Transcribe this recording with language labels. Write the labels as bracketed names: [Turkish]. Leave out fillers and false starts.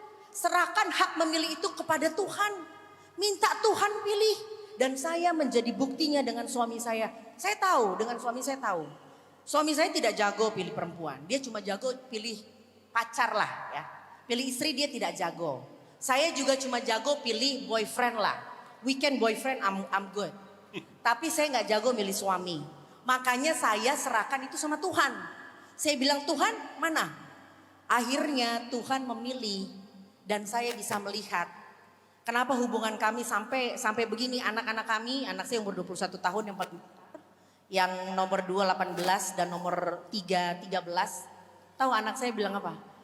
[Indonesian] Serahkan hak memilih itu kepada Tuhan. Minta Tuhan pilih. Dan saya menjadi buktinya dengan suami saya. Saya tahu, dengan suami saya tahu. Suami saya tidak jago pilih perempuan. Dia cuma jago pilih pacar lah ya. Pilih istri dia tidak jago. Saya juga cuma jago pilih boyfriend lah. [English] Weekend boyfriend I'm good. [Indonesian] Tapi saya nggak jago milih suami. Makanya saya serahkan itu sama Tuhan. Saya bilang Tuhan mana? Akhirnya Tuhan memilih dan saya bisa melihat kenapa hubungan kami sampai begini. Anak-anak kami, anak saya umur 21 tahun yang nomor 2 18 dan nomor 3 13. Tahu anak saya bilang apa?